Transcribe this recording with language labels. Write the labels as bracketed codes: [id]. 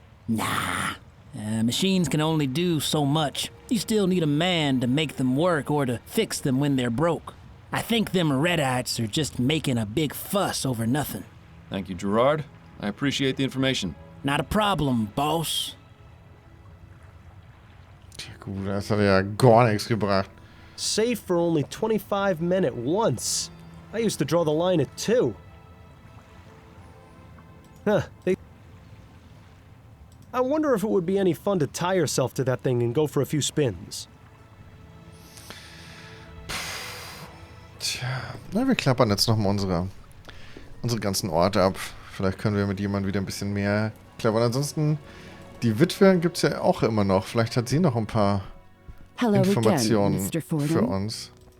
[en] Nah. Machines can only do so much. You still need a man to make them work or to fix them when they're broke. I think them Redites are just making a big fuss over nothing. Thank you, Gerard. I appreciate the information. Not a problem, boss. [de] Gut, das hat ja gar nichts gebracht. [en] Safe for only 25 men at once. I used to draw the line at 2. I wonder if it would be any fun to tie yourself to that thing and go for a few spins. [de] Tja, na, wir klappern jetzt nochmal unsere ganzen Orte ab. Vielleicht können wir mit jemandem wieder ein bisschen mehr klappern. Ansonsten Die Witwe gibt's ja auch immer noch. Vielleicht hat sie noch ein paar [en] Hello [de] Informationen [en] again, Mr. Fordham. [de] für uns.